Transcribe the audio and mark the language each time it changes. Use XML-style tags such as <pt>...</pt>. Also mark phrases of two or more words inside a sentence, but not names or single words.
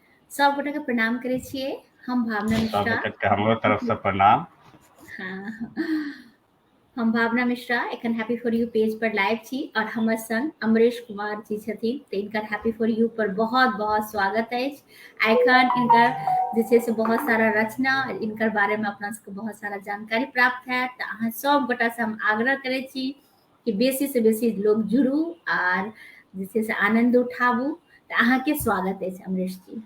<mai>सब गोटे के प्रणाम करे छिए। हम भावना सब मिश्रा। के हमरो तरफ से प्रणाम। हाँ, हम भावना मिश्रा एखन हैप्पी फॉर यू पेज पर लाइव छी और हमर संग अमरेश कुमार जी छथिन, तो इनकर हैप्पी फॉर यू पर बहुत बहुत स्वागत अछि। एखन इनकर जे छै से बहुत सारा रचना, इनकर बारे में अपना सबके बहुत सारा जानकारी प्राप्त है, तो अहाँ सब गोटा से हम आग्रह करे छी कि बेसी से बेसी लोग जुड़ू और जे छै से आनंद उठाबू। तो अहाँ के स्वागत अछि अमरेश जी।</mai>